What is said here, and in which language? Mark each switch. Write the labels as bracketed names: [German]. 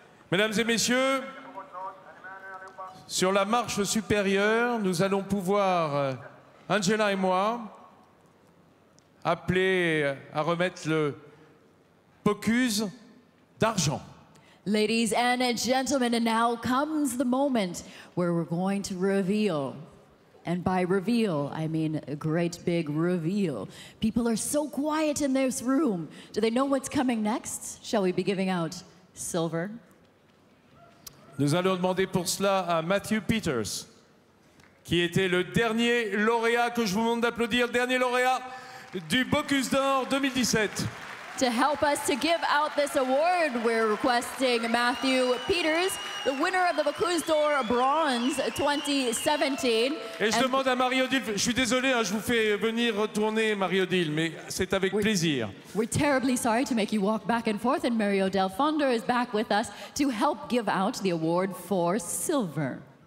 [French] Mesdames et messieurs, sur la marche supérieure, nous allons pouvoir, Angela et moi, appeler à remettre le Bocuse d'argent. [English] Ladies and gentlemen, and now comes the moment where we're going to reveal. And by reveal, I mean a great big reveal. People are so quiet in this room. Do they know what's coming next? Shall we be giving out silver? [French] Nous allons demander pour cela à Matthew Peters, qui était le dernier lauréat, que je vous demande d'applaudir, le dernier lauréat du Bocuse d'Or 2017. [English] To help us to give out this award, we're requesting Matthew Peters, the winner of the Bocuse d'Or Bronze 2017. [French] Et je demande à Marie-Odile, je suis désolé, hein, je vous fais venir retourner Marie-Odile, mais c'est avec plaisir. [English] We're terribly sorry to make you walk back and forth, and Marie-Odile Fondeur is back with us to help give out the award for silver.